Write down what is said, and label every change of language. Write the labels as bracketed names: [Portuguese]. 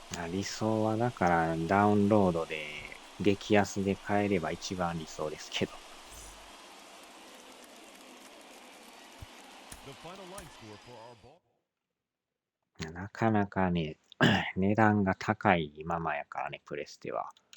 [Japanese] 理想はだからダウンロードで激安で買えれば一番理想ですけど。 [English] The final line score for our ball. [Japanese] なかなかね、値段が高いままやからね、プレステは。